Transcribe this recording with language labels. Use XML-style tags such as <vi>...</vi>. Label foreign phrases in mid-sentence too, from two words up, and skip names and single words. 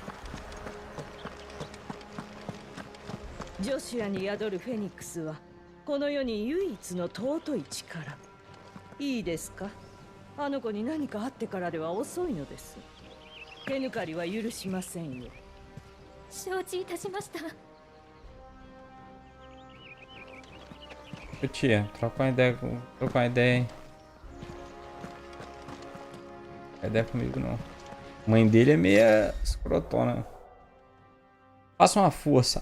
<ja>ジョシュアに宿るフェニックスはこの世に唯一の尊い力。いいですか？あの子に何かあってからでは遅いのです。手抜かりは許しませんよ。承知いたしました。</ja> <pt>Ô tia, troca uma ideia, troca uma ideia, hein? Não tem ideia comigo não. A mãe dele é meia escrotona. Faça uma força.</pt>